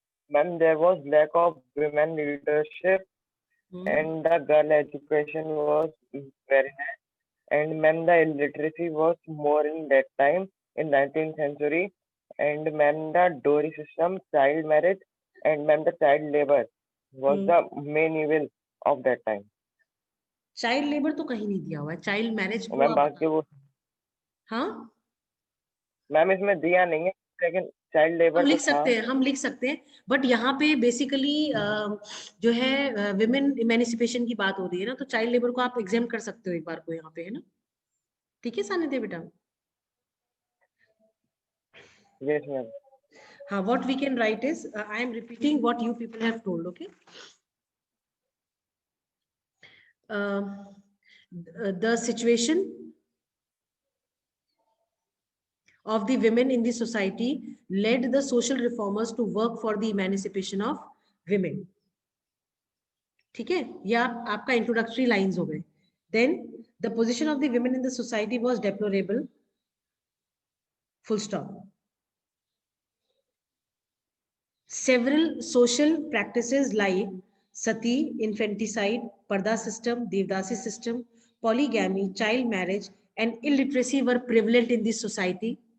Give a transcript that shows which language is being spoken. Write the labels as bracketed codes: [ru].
[en] Ma'am, there was lack of women leadership and the girl education was very less. And ma'am, the illiteracy was more in that time in 19th century. And ma'am, the dowry system, child marriage, and ma'am, the child labor was the main evil of that time. [hi] Child labour तो कहीं नहीं दिया हुआ है, child marriage को [en] ma'am [hi] आप बाकी वो हाँ मैम इसमें दिया नहीं है, लेकिन चाइल्ड हम [en] labour [hi] लिख सकते हैं, हम लिख सकते हैं, बट यहाँ पे बेसिकली जो है विमेन इमेंसिपेशन की बात हो रही है ना, तो चाइल्ड लेबर को आप एग्जाम कर सकते हो एक बार को यहाँ पे, है ना? ठीक है सानिध्य बेटा? [en] Yes ma'am. हाँ, what we can write is I am repeating what you people have told, okay? The situation of the women in the society led the social reformers to work for the emancipation of women. [hi] ठीक है, ये आपका introductory lines हो गए. [en] Then the position of the women in the society was deplorable. Full stop. Several social practices like sati, infanticide, parda system, devdasi system, polygamy, child marriage, and illiteracy were prevalent in this society.